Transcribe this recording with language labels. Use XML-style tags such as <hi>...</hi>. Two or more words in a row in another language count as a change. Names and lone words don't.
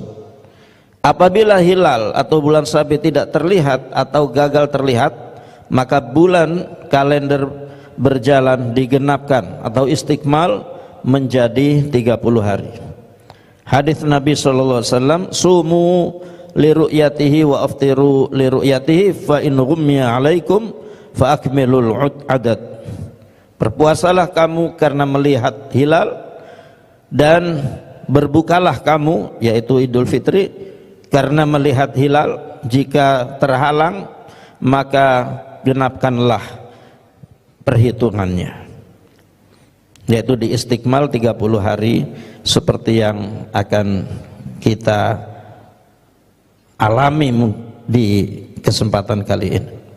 <id>Apabila hilal atau bulan sabit tidak terlihat atau gagal terlihat, maka bulan kalender berjalan digenapkan atau istikmal menjadi 30 hari. Hadis Nabi SAW,</id> <ar>صوموا لرؤيته وأفطروا لرؤيته فإن غمي عليكم فأكملوا العدد.</ar> <id>Berpuasalah kamu karena melihat hilal, dan berbukalah kamu, yaitu Idul Fitri, karena melihat hilal. Jika terhalang, maka genapkanlah perhitungannya, yaitu di istikmal 30 hari seperti yang akan kita alami di kesempatan kali ini.</id>